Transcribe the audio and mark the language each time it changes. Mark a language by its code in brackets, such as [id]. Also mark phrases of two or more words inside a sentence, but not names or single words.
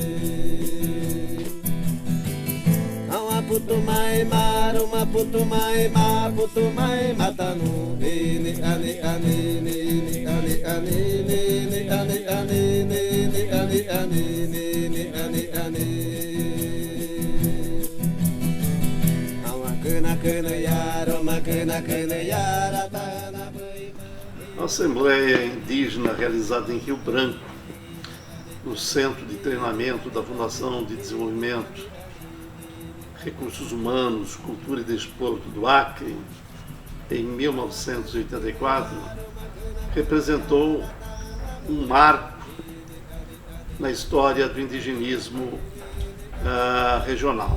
[pt] Uma putumai mar, uma putumai ma, putumai matanu, ni ni ani ani, ni ni ani ani, ni ni ani ani, ni ni ani ani, ni ni ani ani. A Assembleia Indígena realizada em Rio Branco, no Centro de Treinamento da Fundação de Desenvolvimento, Recursos Humanos, Cultura e Desporto do Acre, em 1984, representou um marco na história do indigenismo regional.